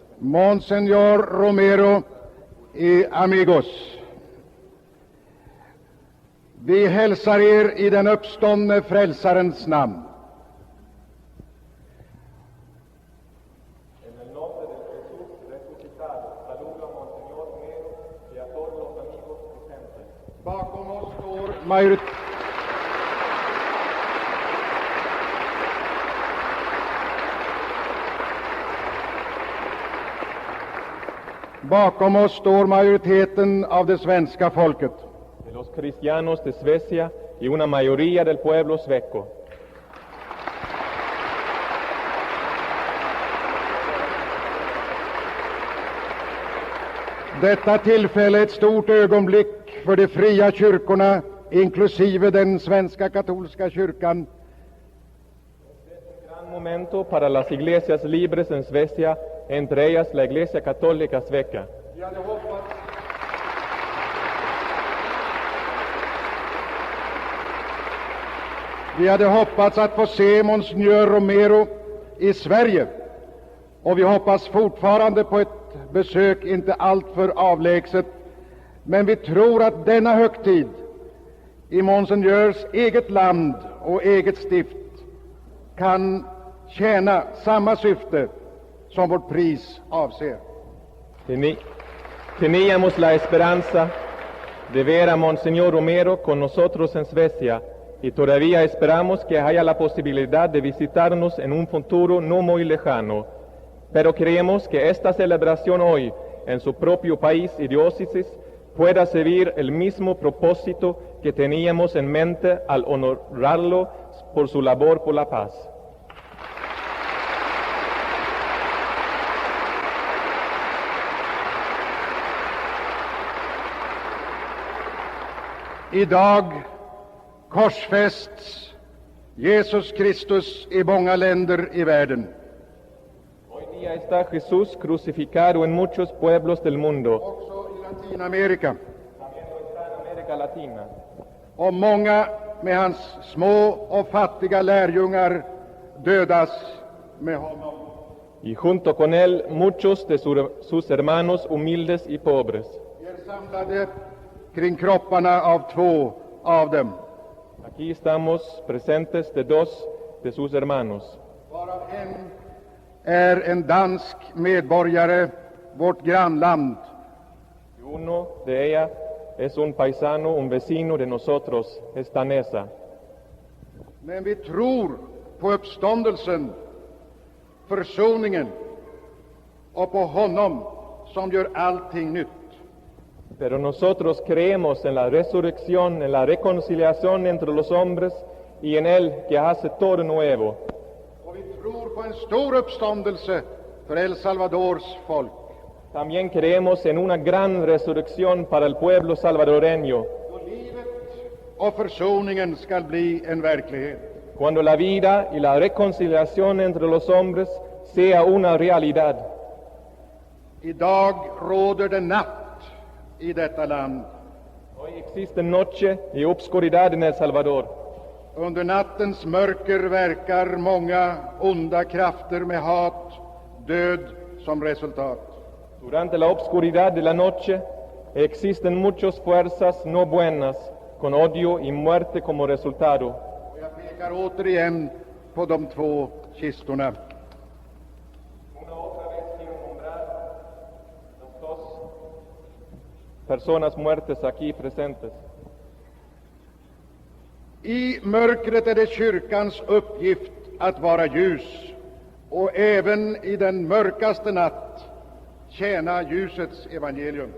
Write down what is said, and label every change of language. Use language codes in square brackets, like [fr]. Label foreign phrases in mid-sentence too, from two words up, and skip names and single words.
[es] Monseñor Romero y amigos. [sv] Vi hälsar er i den uppståndne frälsarens namn. [es] En el nombre de Jesús resucitado, saludo a Monseñor Romero y a todos los amigos presentes. [sv] Bakom oss står majoriteten av det svenska folket. [es] De los cristianos de Suecia y una mayoría del pueblo sueco. [sv] Detta tillfälle är ett stort ögonblick för de fria kyrkorna, inklusive den svenska katolska kyrkan, [es] Gran momento para las iglesias libres en Suecia, entre ellas la Iglesia Católica Sueca. [sv] Vi hade hoppats att få se Monsignor Romero i Sverige, och vi hoppas fortfarande på ett besök inte alltför avlägset, men vi tror att denna högtid i Monsignors eget land och eget stift kan tjäna samma syfte som vårt pris avser. [es] Teníamos la esperanza de ver a Monseñor Romero con nosotros en Suecia y todavía esperamos que haya la posibilidad de visitarnos en un futuro no muy lejano. Pero creemos que esta celebración hoy en su propio país y diócesis pueda servir el mismo propósito que teníamos en mente al honorarlo por su labor por la paz. [sv] Idag korsfästs Jesus Kristus i många länder i världen. [es] Hoy día está Jesús crucificado en muchos pueblos del mundo, [sv] Också i Latinamerika. [es] también lo está en América Latina. [sv] Och många med hans små och fattiga lärjungar dödas med honom. [es] Y junto con él muchos de sus hermanos humildes y pobres. [sv] Vi är samlade kring kropparna av två av dem, [es] Aquí estamos presentes de dos de sus hermanos. [sv] varav en är en dansk medborgare, vårt grannland. [es] Y uno de ella es un paisano, un vecino de nosotros, es danesa. [sv] Men vi tror på uppståndelsen, försoningen och på honom som gör allting nytt. [es] Pero nosotros creemos en la resurrección, en la reconciliación entre los hombres y en Él que hace todo nuevo. [sv] Och vi tror på en stor uppståndelse för El Salvadors folk. [es] También creemos en una gran resurrección para el pueblo salvadoreño, [sv] Då livet och försoningen skall bli en verklighet. [es] cuando la vida y la reconciliación entre los hombres sea una realidad. [sv] Idag råder det natt i detta land. [es] Hoy existe noche y obscuridad en El Salvador. [sv] Under nattens mörker verkar många onda krafter med hat, död som resultat. [es] Durante la obscuridad de la noche existen muchas fuerzas no buenas, con odio y muerte como resultado. [sv] Och jag pekar återigen på de två kistorna. [es] Una otra vez quiero nombrar las dos personas muertas aquí presentes. [sv] I mörkret är det kyrkans uppgift att vara ljus, och även i den mörkaste natt tjäna ljusets evangelium.